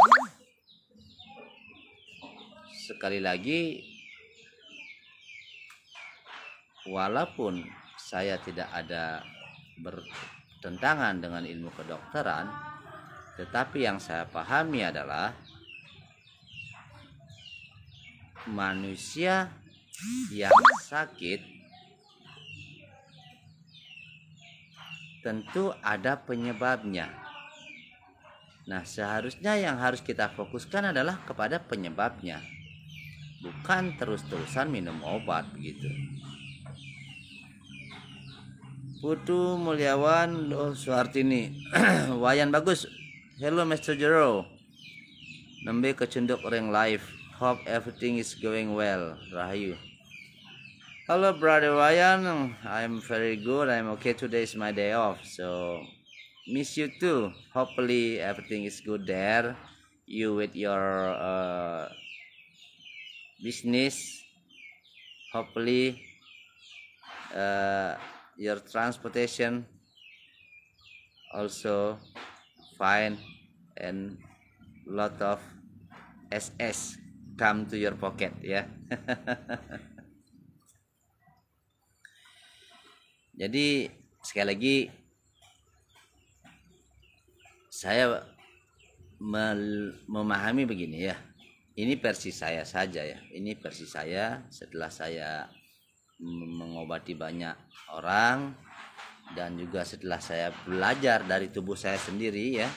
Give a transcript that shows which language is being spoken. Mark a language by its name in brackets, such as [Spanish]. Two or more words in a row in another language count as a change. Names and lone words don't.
[Indonesian] Sekali lagi, walaupun saya tidak ada bertentangan dengan ilmu kedokteran, tetapi yang saya pahami adalah manusia yang sakit tentu ada penyebabnya. Nah, seharusnya yang harus kita fokuskan adalah kepada penyebabnya, bukan terus-terusan minum obat begitu. Putu Mulyawan Suhartini. Wayan bagus. [English] Hello Mr. [Balinese] Jero. Nembe kecunduk ring live. [English] Hope everything is going well. Rahayu. Hello brother Wayan. I'm very good. I'm okay. Today is my day off. So miss you too. Hopefully everything is good there. You with your business. Hopefully your transportation also fine and lot of SS come to your pocket ya. [Indonesian] Jadi sekali lagi saya memahami begini ya. Ini versi saya saja ya. Ini versi saya setelah saya mengobati banyak orang dan juga setelah saya belajar dari tubuh saya sendiri ya.